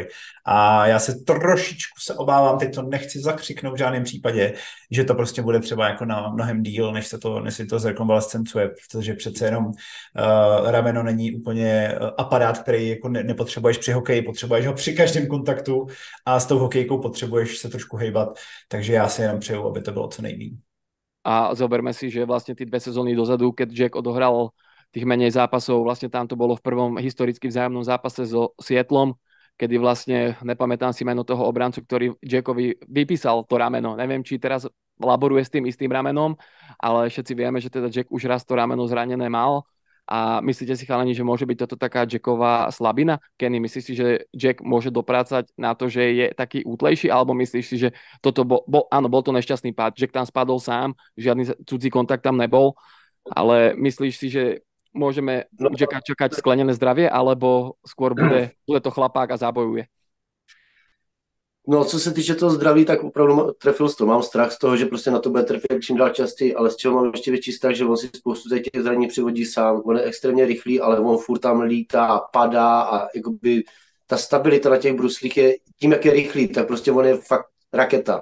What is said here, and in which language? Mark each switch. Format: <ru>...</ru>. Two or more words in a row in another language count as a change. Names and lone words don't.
<cs>A já se trošičku obávám, teď to nechci zakřiknout v žádném případě, že to prostě bude třeba jako na mnohem díl, než si to zrekonvalescencuje, protože přece jenom rameno není úplně aparát, který jako nepotřebuješ při hokeji, potřebuješ ho při každém kontaktu a s tou hokejkou potřebuješ se trošku hejbat, takže já si jenom přeju, aby to bylo co nejméně.</cs> <sk>A zoberme si, že vlastne tí 2 sezóny dozadu, keď Jack odohral tých menej zápasov, vlastne tam to bolo v prvom historicky vzájomnom zápase so Seattlom, kedy vlastne, nepamätám si meno toho obrancu, ktorý Jackovi vypísal to rameno. Neviem, či teraz laboruje s tým istým ramenom, ale všetci vieme, že teda Jack už raz to rameno zranené mal. A myslíte si, chalani, že môže byť toto taká Jacková slabina? Kenny, myslíš si, že Jack môže doprácať na to, že je taký útlejší, alebo myslíš si, že toto áno, bol to nešťastný pád, Jack tam spadol sám, žiadny cudzí kontakt tam nebol, ale myslíš si, že môžeme Jacka čakať sklenené zdravie, alebo skôr bude to chlapák a zabojuje?</sk> <cs>No, co se týče toho zdraví, tak opravdu trefil to. Mám strach z toho, že prostě na to bude trefit čím dál častěji, ale z čeho mám ještě větší strach, že on si spoustu těch zranění přivodí sám. On je extrémně rychlý, ale on furt tam lítá, padá a jakoby ta stabilita na těch bruslích je tím, jak je rychlý, tak prostě on je fakt raketa.</cs>